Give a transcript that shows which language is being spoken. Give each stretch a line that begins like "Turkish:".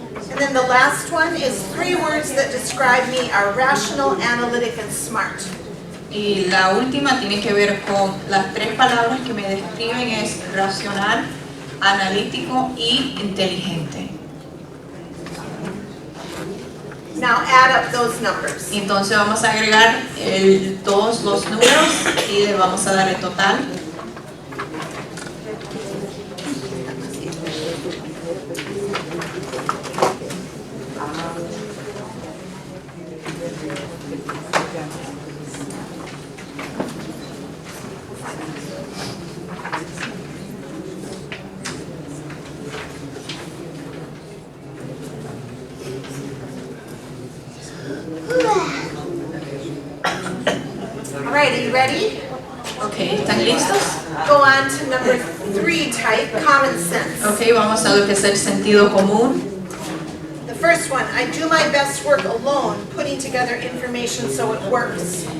English: And then the last one is 3 words that describe me are rational, analytic, and smart.
Spanish: Y la última tiene que ver con las 3 palabras que me describen es racional, analítico y inteligente.
English: Now add up those numbers.
Spanish: Entonces vamos a agregar todos los números y le vamos a dar el total.
English: All right, are you ready?
Spanish: Okay, ¿están listos?
English: Go on to number 3 type, common sense.
Spanish: Okay, vamos a lo que es el sentido común.
English: The first one, I do my best work alone, putting together information so it works.